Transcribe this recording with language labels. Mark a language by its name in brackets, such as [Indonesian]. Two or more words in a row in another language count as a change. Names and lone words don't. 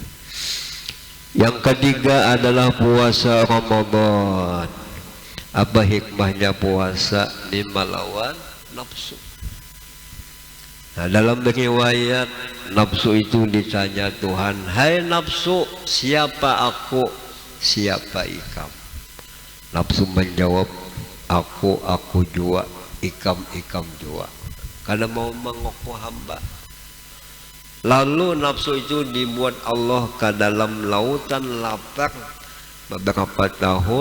[Indonesian] Yang ketiga adalah puasa Ramadan. Apa hikmahnya puasa? Di melawan nafsu. Nah, dalam riwayat nafsu itu ditanya Tuhan, hai nafsu, siapa aku, siapa ikam? Nafsu menjawab, [Banjar] aku jua, ikam jua. [Indonesian] Karena mau mengokoh hamba. Lalu nafsu itu dibuat Allah ke dalam lautan lapar beberapa tahun.